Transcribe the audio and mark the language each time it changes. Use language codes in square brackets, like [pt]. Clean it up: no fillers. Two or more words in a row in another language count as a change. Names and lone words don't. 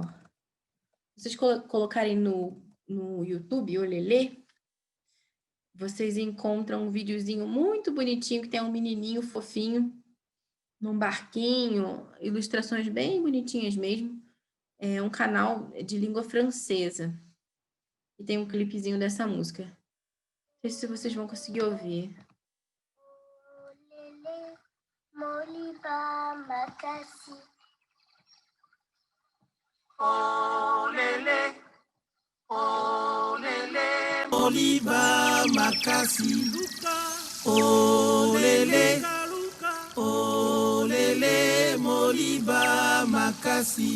[pt] Se vocês colocarem no YouTube, Olelê, vocês encontram um videozinho muito bonitinho, que tem um menininho fofinho, num barquinho, ilustrações bem bonitinhas mesmo. É um canal de língua francesa. E tem um clipezinho dessa música. Não sei se vocês vão conseguir ouvir. [ln] Olelê, olelê, Moliba makasi. Olelê, olelê, Moliba makasi.